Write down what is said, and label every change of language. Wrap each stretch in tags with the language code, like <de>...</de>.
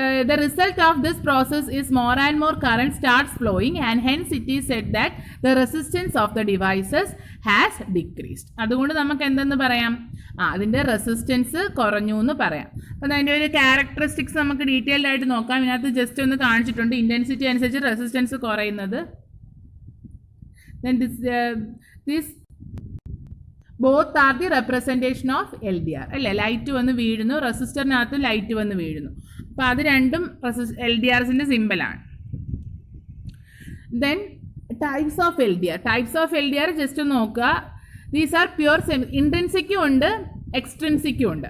<en>The result of this process is more and more current starts flowing, and hence it is said that the resistance of the devices has decreased.</en> <ml>അതുകൊണ്ട് നമുക്ക് എന്തെന്ന് പറയാം? അതിൻ്റെ resistance കുറഞ്ഞു എന്ന് പറയാം. അപ്പം അതിൻ്റെ ഒരു ക്യാരക്ടറിസ്റ്റിക്സ് നമുക്ക് ഡീറ്റെയിൽഡ് ആയിട്ട് നോക്കാം. ഇതിനകത്ത് ജസ്റ്റ് ഒന്ന് കാണിച്ചിട്ടുണ്ട്. ഇൻറ്റൻസിറ്റി അനുസരിച്ച് റെസിസ്റ്റൻസ് കുറയുന്നത്.</ml> <en>Then this both are the representation of LDR</en> <ml>അല്ലേ. ലൈറ്റ് വന്ന് വീഴുന്നു, റെസിസ്റ്ററിനകത്ത് ലൈറ്റ് വന്ന് വീഴുന്നു. അപ്പോൾ അത് രണ്ടും LDRസിൻ്റെ സിമ്പിളാണ്. Then types of LDR just ഒന്ന് നോക്കുക. ദീസ് ആർ പ്യുവർ ഇൻട്രിൻസിക്കും ഉണ്ട്, എക്സ്ട്രിൻസിക്കും ഉണ്ട്.</ml>